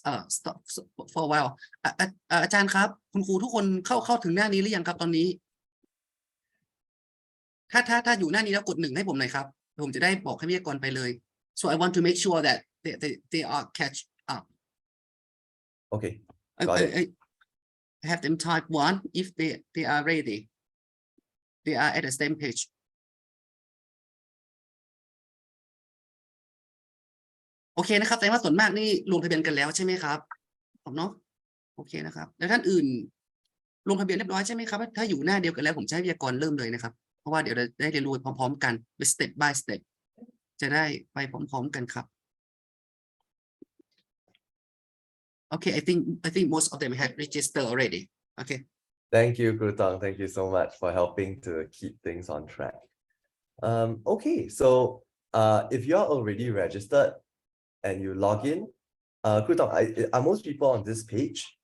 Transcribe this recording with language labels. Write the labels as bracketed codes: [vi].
[en] stop for a while [th] อาจารย์ครับคุณครูทุกคนเข้าถึงหน้านี้หรือยังครับตอนนี้ถ้าอยู่หน้านี้แล้วกด 1ให้ผมหน่อยครับผมจะได้บอกให้วิทยากรไปเลย [en] so I want to make sure that they are catch up. Okay, got it. I have them type 1 if they are ready. They are at the same page. [th] โอเคนะครับแสดงว่าส่วนมากนี่ลงทะเบียนกันแล้วใช่ไหมครับเนาะโอเคนะครับแล้วท่านอื่นลงทะเบียนเรียบร้อยใช่ไหมครับถ้าอยู่หน้าเดียวกันแล้วผมจะให้วิทยากรเริ่มเลยนะครับเพราะว่าเดี๋ยวเราได้เรียนรู้พร้อมๆกันเป็น [en] step by step [th] จะได้ไปพร้อมๆกันครับ [en] Okay, I think most of them have registered already. Okay. Thank you, Kru Tong. Thank you so much for helping to keep things on track. Okay, so if you're already registered and you log in, Kru Tong, are most people on this page?